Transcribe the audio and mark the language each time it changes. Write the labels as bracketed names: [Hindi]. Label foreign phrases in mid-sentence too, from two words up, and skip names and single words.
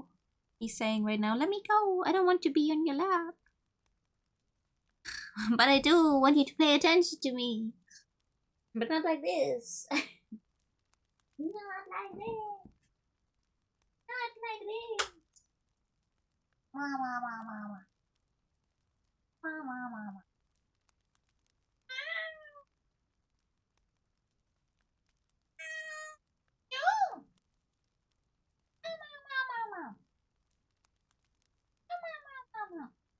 [English] he's saying right now, let me go. I don't want to be on your lap. But I do want you to pay attention to me. But not like this. Not like this. Not like this. Mama, mama, mama. Mama, mama. No. Mama, mama, mama. Mama, mama.